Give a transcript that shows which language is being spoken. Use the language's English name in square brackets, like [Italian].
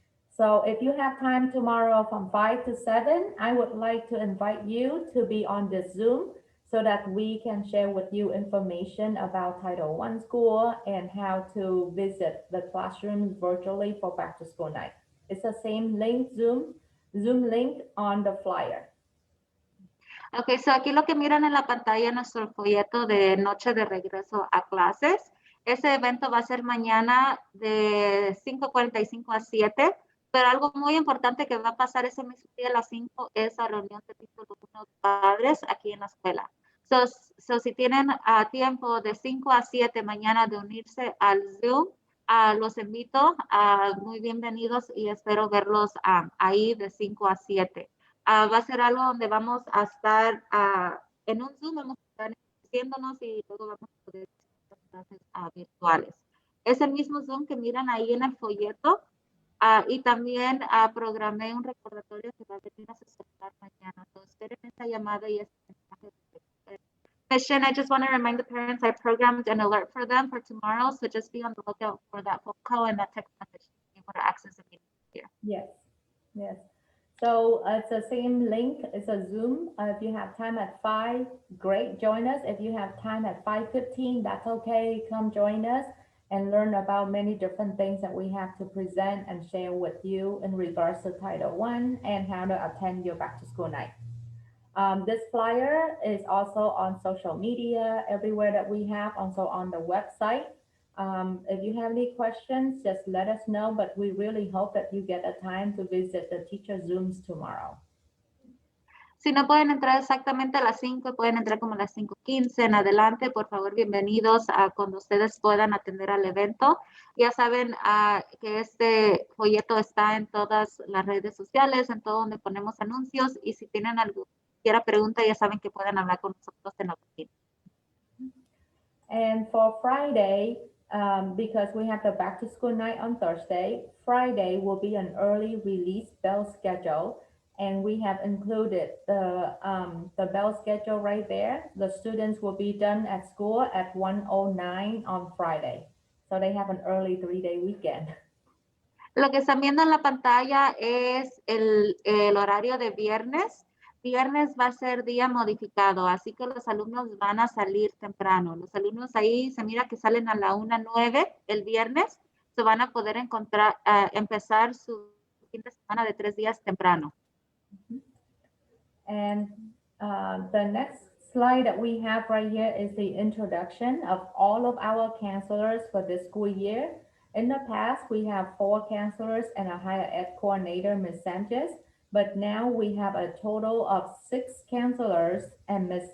[English] So if you have time tomorrow from 5 to 7, I would like to invite you to be on this Zoom so that we can share with you information about Title I school and how to visit the classrooms virtually for back to school night. It's the same link, Zoom link on the flyer. [Spanish] Ok, so aquí lo que miran en la pantalla, nuestro folleto de noche de regreso a clases. Ese evento va a ser mañana de 5:45 a 7, pero algo muy importante que va a pasar ese mismo día a las 5 es la reunión de título 1 padres aquí en la escuela. So si tienen tiempo de 5 a 7 mañana de unirse al Zoom, los invito, muy bienvenidos y espero verlos ahí de 5 a 7. Va a ser algo donde vamos a estar en un Zoom, vamos a estar haciéndonos y luego vamos a poder hacer clases virtuales. Es el mismo Zoom que miran ahí en el folleto y también programé un recordatorio que va a venir a su celular mañana. Entonces, esperen esa llamada y ese mensaje. [English] Mission, I just want to remind the parents I programmed an alert for them for tomorrow, so just be on the lookout for that phone call and that text message to be able to access the meeting here. Yes, yes. So it's the same link. It's a Zoom. If you have time at 5, great, join us. If you have time at 5:15, that's okay. Come join us and learn about many different things that we have to present and share with you in regards to Title I and how to attend your back to school night. This flyer is also on social media, everywhere that we have, also on the website. If you have any questions, just let us know, but we really hope that you get a time to visit the teacher Zooms tomorrow. [Spanish] Si no pueden entrar exactamente a las 5, pueden entrar como a las 5:15 en adelante. Por favor, bienvenidos a cuando ustedes puedan atender al evento. Ya saben que este folleto está en todas las redes sociales, en todo donde ponemos anuncios. Y si tienen alguna pregunta, ya saben que pueden hablar con nosotros en la oficina. [English] And for Friday, because we have the back to school night on Thursday, Friday will be an early release bell schedule. And we have included the bell schedule right there. The students will be done at school at 1:09 on Friday. So they have an early 3-day weekend. [Spanish] Lo que están viendo en la pantalla es el horario de viernes. Viernes va a ser día modificado, así que los alumnos van a salir temprano. Los alumnos ahí se mira que salen a la 1:09 el viernes. Se van a poder empezar su fin de semana de 3 días temprano. [English] And the next slide that we have right here is the introduction of all of our counselors for this school year. In the past, we have 4 counselors and a higher ed coordinator, Ms. Sanchez, but now we have a total of 6 counselors and Ms.